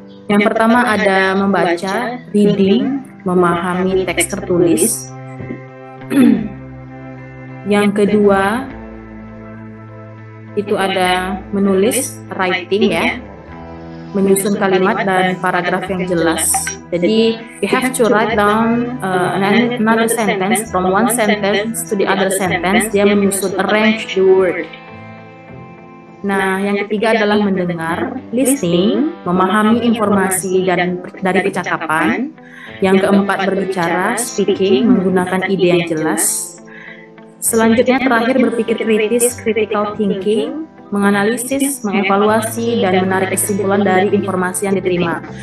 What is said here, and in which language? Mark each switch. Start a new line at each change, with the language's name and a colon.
Indonesian: Yang pertama ada membaca, reading, memahami teks tertulis. Yang kedua itu ada menulis, writing ya, menyusun kalimat dan paragraf yang jelas.
English: Jadi you have to write down another sentence from one sentence to the other sentence.
Indonesian: Dia menyusun,
English: arrange the word.
Indonesian: Nah, yang ketiga adalah mendengar, listening, memahami informasi dari percakapan. Yang keempat berbicara, speaking, menggunakan ide yang jelas. Selanjutnya terakhir berpikir kritis, critical thinking, menganalisis, mengevaluasi, dan menarik kesimpulan dari informasi yang diterima.